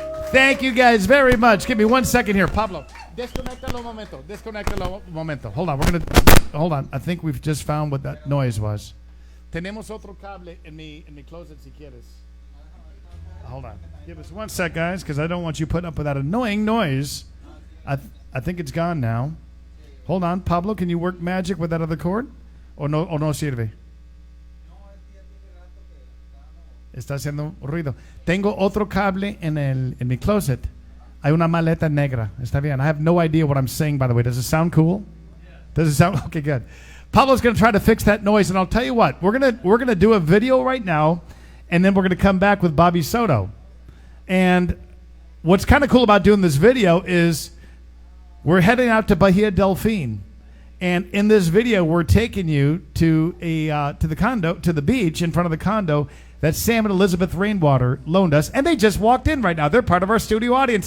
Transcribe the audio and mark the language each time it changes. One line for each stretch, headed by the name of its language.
English: Thank you guys very much. Give me 1 second here, Pablo.
Spanish: Desconectalo un momento.
English: Hold on. I think we've just found what that noise was.
Spanish: Tenemos otro cable en mi closet si quieres.
English: Hold on. Give us 1 sec, guys, because I don't want you putting up with that annoying noise. I think it's gone now. Hold on, Pablo. Can you work magic with that other cord?
Spanish: O no sirve? Está haciendo ruido. Tengo otro cable en mi closet. Hay una maleta negra. Está bien.
English: I have no idea what I'm saying, by the way. Does it sound cool? Does it sound okay? Good. Pablo's going to try to fix that noise, and I'll tell you what. We're gonna do a video right now, and then we're going to come back with Bobby Soto. And what's kind of cool about doing this video is we're heading out to Bahia Delfin, and in this video we're taking you to the beach in front of the condo that Sam and Elizabeth Rainwater loaned us, and they just walked in right now. They're part of our studio audience.